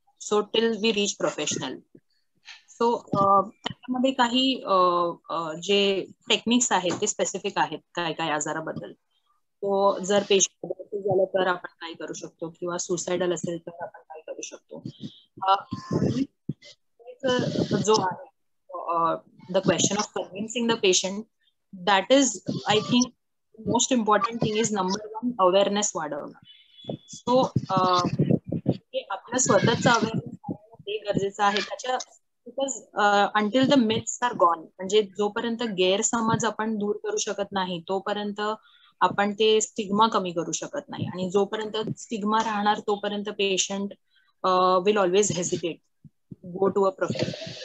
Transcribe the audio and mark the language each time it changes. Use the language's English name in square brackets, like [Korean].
[English] So till we reach professional. [Marathi] So त्यामध्ये काही जे टेक्निक्स आहेत ते स्पेसिफिक आहेत काय काय आजाराबद्दल. तो जर पेशंट झालं तर आपण काय करू शकतो, किंवा सुसायडल असेल तर आपण काय करू शकतो. जो आहे [English] the question of convincing the patient, that is I think most important thing is number 1 awareness [Marathi] वाढवणं. सो आपलं स्वतःचं अवेअरनेस हे गरजेचं आहे. त्याच्या [English] because until the myths are gone, [Marathi] म्हणजे जोपर्यंत गैरसमज आपण दूर करू शकत नाही तोपर्यंत आपण ते स्टिग्मा कमी करू शकत नाही. आणि जोपर्यंत स्टिग्मा राहणार तोपर्यंत [English] Patient will always hesitate go to a professional.